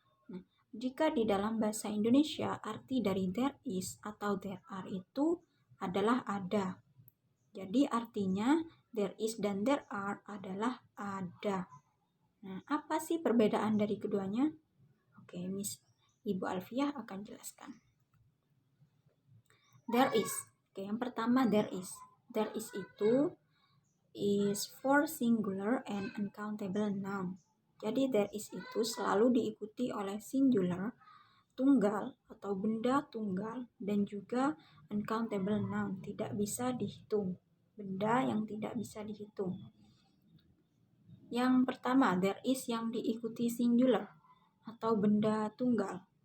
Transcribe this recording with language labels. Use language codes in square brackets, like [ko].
[id] Nah, jika di dalam bahasa Indonesia arti dari there is atau there are itu adalah ada. Jadi artinya there is dan there are adalah ada. Nah, apa sih perbedaan dari keduanya? Oke, Ibu Alfiah akan jelaskan. There is. Oke, yang pertama there is. [en] There is itu is for singular and uncountable noun. [id] Jadi there is itu selalu diikuti oleh singular, tunggal atau benda tunggal, dan juga uncountable noun, tidak bisa dihitung. Benda yang tidak bisa dihitung. Yang pertama, there is yang diikuti singular atau benda tunggal.